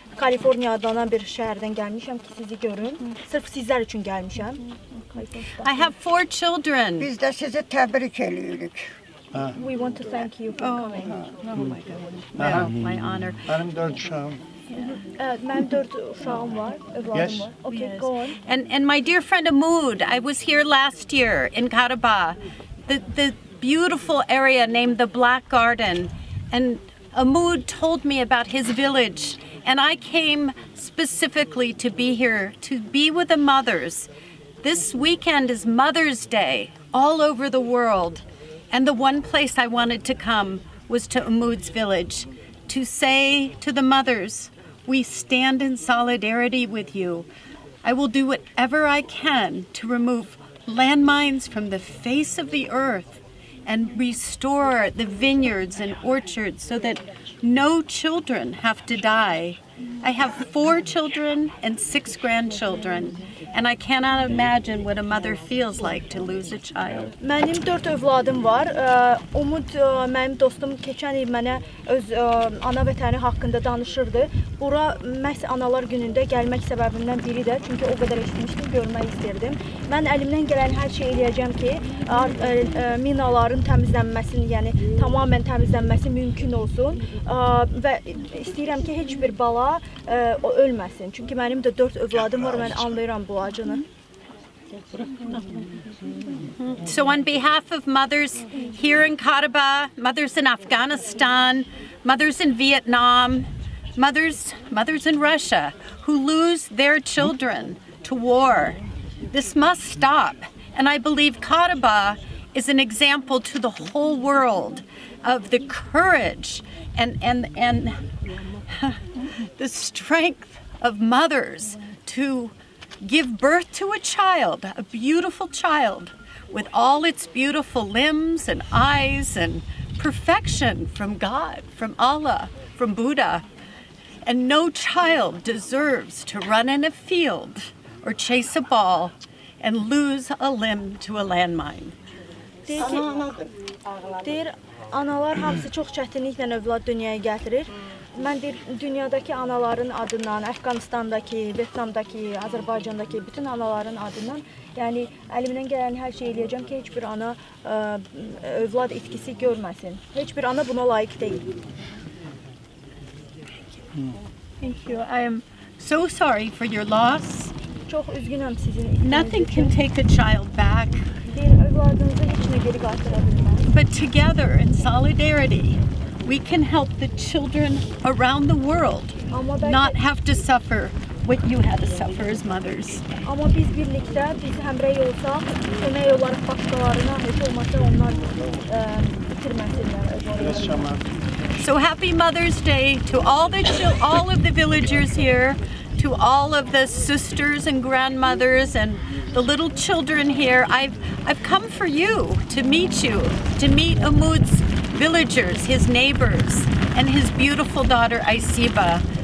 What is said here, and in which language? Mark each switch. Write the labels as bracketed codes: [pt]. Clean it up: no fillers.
[az] Kaliforniyadan bir şəhərdən gəlmişəm ki, sizi görüm. Sırf sizlər üçün gəlmişəm. [en] I have 4 children. [az] Biz də sizi təbrik edirik. [en] We want to thank you for coming. Well, my honor. [az] Mənim 4 uşağım. Mənim 4 uşağım var, övladım var. [en] Okay, go on. And my dear friend Amoud, I was here last year in Karabakh, the beautiful area named the Black Garden, and Amoud told me about his village, and I came specifically to be here, to be with the mothers. This weekend is Mother's Day all over the world, and the one place I wanted to come was to Amoud's village, to say to the mothers, we stand in solidarity with you. I will do whatever I can to remove landmines from the face of the earth and restore the vineyards and orchards so that no children have to die. I have 4 children and 6 grandchildren, and I cannot imagine what a mother feels like to lose a child. [az] Mənim 4 övladım var. Umud mənim dostum keçən il mənə öz ana vətəni haqqında danışırdı. Bura məhz analar günündə gəlmək səbəbimdən biri də, çünki o qədər eşitmişdim, görmək istərdim. Mən əlimdən gələn hər şey eləyəcəm ki, minaların təmizlənməsini, yəni tamamilə təmizlənməsi mümkün olsun və istəyirəm ki, heç bir bala ölməsin. Çünki mənim də 4 övladım var, mən anlayıram bu acını. [en] So on behalf of mothers here in Karabakh, mothers in Afghanistan, mothers in Vietnam, mothers in Russia who lose their children to war, this must stop. And I believe Karabakh is an example to the whole world of the courage and the strength of mothers to give birth to a child, a beautiful child, with all its beautiful limbs and eyes and perfection from God, from Allah, from Buddha. And no child deserves to run in a field or chase a ball and lose a limb to a landmine. [az] Deyir, analar hamısı çox çətinliklə övlad dünyaya gətirir. Mən dünyadakı anaların adından, Əfqanistandakı, Vyetnamdakı, Azərbaycandakı bütün anaların adından, yəni əlimdən gələn hər şey eləyəcəm ki, heç bir ana övlad itkisi görməsin. Heç bir ana buna layiq deyil. [en] Thank you. I am so sorry for your loss. [az] Çox üzgünəm sizin. [en] Nothing can take a child back. [az] Deyir, övladınızı heç nə geri qaytıra bilməz. [en] But together in solidarity, we can help the children around the world not have to suffer what you had to suffer as mothers. [az] Amma biz birlikdə, biz həmrəy olsaq, kömək olaraq başqalarına heç olmasa onlar bitirməsinlər. [en] So happy Mother's Day to all of the villagers here, to all of the sisters and grandmothers and the little children here. I've come for you, to meet Amoud's villagers, his neighbors, and his beautiful daughter Aisiba.